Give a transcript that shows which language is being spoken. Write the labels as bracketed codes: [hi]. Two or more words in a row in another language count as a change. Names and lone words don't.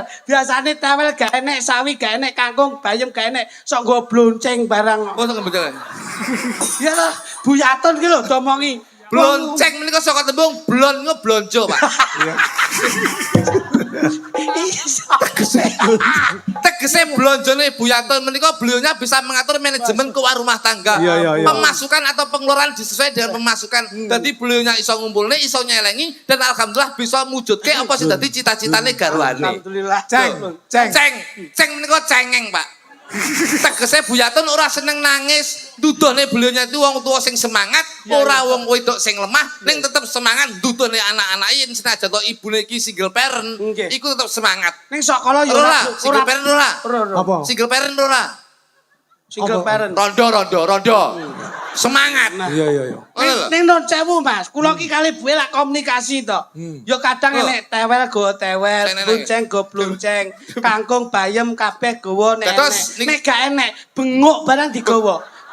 [jv] Biasane tewel gak enek sawi, gak enek kangkung, bayem gak enek, sok nggawa blonceng barang. Oh sok betul. Ya lah, buyatun ki lho domongi. Blonceng menika saka tembung blon niku blonjo, Pak. Tegese blonjone buyatun menika [id] beliaunya bisa mengatur manajemen keuangan rumah tangga. Pemasukan atau pengeluaran disesuaikan dengan pemasukan. [jv] Dadi beliaunya iso ngumpulne, iso nyelengi dan alhamdulillah bisa mujudke apa sing dadi cita-citane garwane. Alhamdulillah. Ceng menika cengeng, Pak. Tegese buyatun ora seneng nangis. Dudone beliaunya itu wong tua sing semangat, ora wong wedok sing lemah, ning tetep semangat dudone anak-anak yen senajan to ibune iki [en] single parent, [jv] iku tetep semangat. Ning sakala ya ora [en] single parent [jv] ora. Apa? [en] Single parent [jv] ora. [en] Single parent. [jv] Rondo. Semangat. Iya. Ning non sewu Mas, kula ki kali buwe lak komunikasi to. Ya kadang enek tewel go tewel, blonceng go blonceng, kangkung bayem kabeh gowo nek. Nek gak enek benguk barang digowo.